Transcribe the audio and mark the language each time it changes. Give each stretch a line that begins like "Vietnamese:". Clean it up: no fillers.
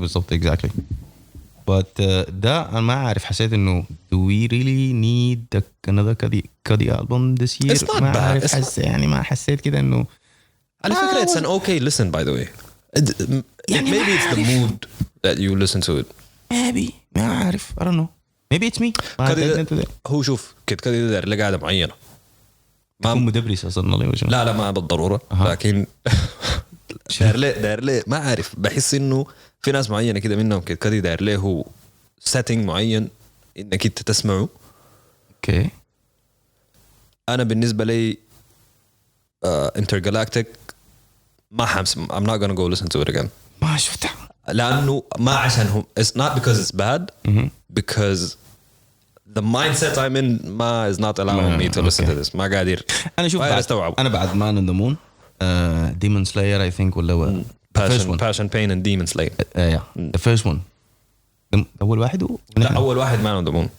English: بالضبط exactly. But
Arabic: ده أنا ما أعرف حسيت إنه
English: do we really need another Cudi album this year? It's not bad.
Arabic: يعني ما حسيت كده إنه على فكرة
English: it's an okay listen by the way. Maybe it's the mood that you listen to it. Maybe ما أعرف I don't know. Maybe it's me.
Arabic: هو شوف كيد كادي داير له قاعدة معينة. ما مدبرس أصلاً لا ما بالضرورة لكن داير ليه ما عارف بحس انه في ناس معينه كده منهم كده كده داير ليه هو سيتنج معين انك انت تسمعه. اوكي انا بالنسبه لي Intergalactic ما حمس
English: I'm not gonna go listen to it again
Arabic: ما شفتها لانه ما عشان هم
English: it's not because it's bad because the mindset I'm in ما is not allowing me to listen to this
Arabic: ما قادر انا شوف انا بعد مان ان ذا مون Demon Slayer I think ولا
English: Passion Pain and Demon Slayer the first one
Arabic: اول واحد لا اول واحد Man on the Moon